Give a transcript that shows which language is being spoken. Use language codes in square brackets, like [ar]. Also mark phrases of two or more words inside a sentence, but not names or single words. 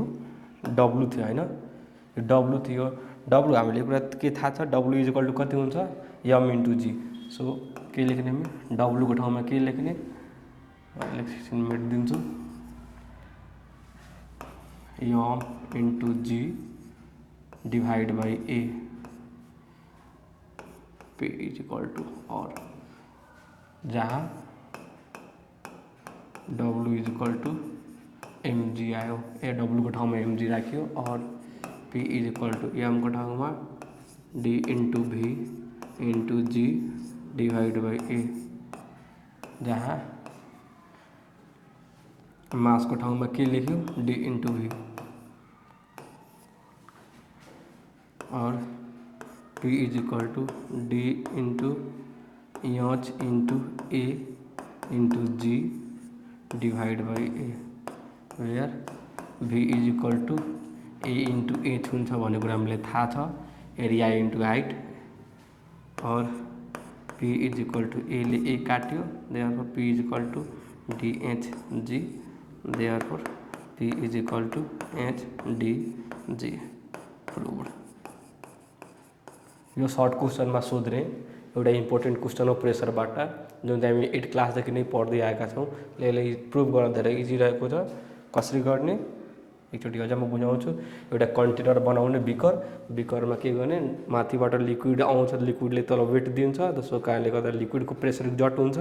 [ne] डब्लु थियो होइन, यो डब्लु थियो। डब्लु हामीले कुरा के थाहा छ? [en] W is equal to [ne] कति हुन्छ? [en] m into g. [ne] सो के लेख्ने हामी? डब्लुको ठाउँमा के लेख्ने? एकछिन मेटिदिन्छु। [en] m into g divide by a p is equal to और, जहाँ W is equal to m g आयो। ए डब्लु [ne] को ठाउँमा [en] m g [ne] राख्यो और [en] p is equal to m [ne] को ठाउँमा [en] d into v into g divide by a, [ne] जहाँ मास को ठाउँमा के लेख्यो? [en] d into v and p is equal to d into h into a into g divide by a where v is equal to a into h [ne] हुन्छ भन्ने कुरा हामीलाई थाहा छ, [en] area into height. और p is equal to a [ne] ले ए काट्यो, [en] therefore p is equal to d h g therefore p is equal to h d g proved. [ne] यो सर्ट क्वेश्चनमा सोध्ने एउटा [en] important question [ne] हो प्रेसरबाट, जुन चाहिँ हामी 8 क्लासदेखि नै पढ्दै आएका छौँ। यसलाई प्रुभ गर्न धेरै इजी रहेको छ। कसरी गर्ने एकचोटि अझ म बुझाउँछु। एउटा कन्टेनर बनाउने बिकरमा के गर्ने, माथिबाट लिक्विड आउँछ, लिक्विडले तल वेट दिन्छ, त्यसको कारणले गर्दा लिक्विडको [en] pressure exert [ne] हुन्छ।